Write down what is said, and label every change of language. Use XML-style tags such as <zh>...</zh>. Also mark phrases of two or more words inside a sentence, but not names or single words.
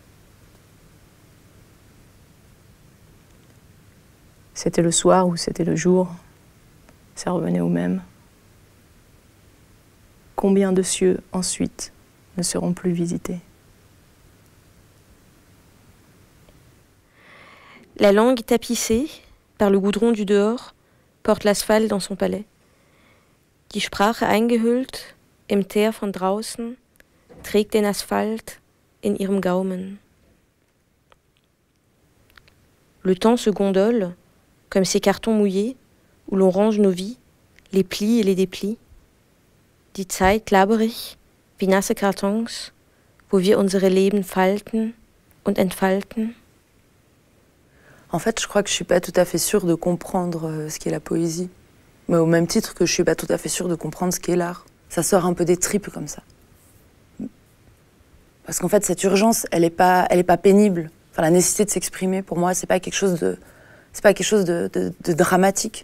<fr>C'était le soir ou c'était le jour, ça revenait au même. Combien de cieux, ensuite, ne seront plus visités? La langue tapissée par le goudron du dehors porte l'asphalte dans son palais.</fr> <de>Die Sprache eingehüllt im Teer von draußen trägt den Asphalt in ihrem Gaumen.</de> <fr>Le temps se gondole comme ces cartons mouillés où l'on range nos vies, les plis et les déplis.</fr> <de>Die Zeit laberig wie nasse Kartons, wo wir unsere Leben falten und entfalten.</de> <fr>En fait, je crois que je suis pas tout à fait sûre de comprendre ce qu'est la poésie. Mais au même titre que je suis pas tout à fait sûre de comprendre ce qu'est l'art. Ça sort un peu des tripes comme ça. Parce qu'en fait, cette urgence, elle est pas pénible. Enfin, la nécessité de s'exprimer, pour moi, c'est pas quelque chose de dramatique.</fr>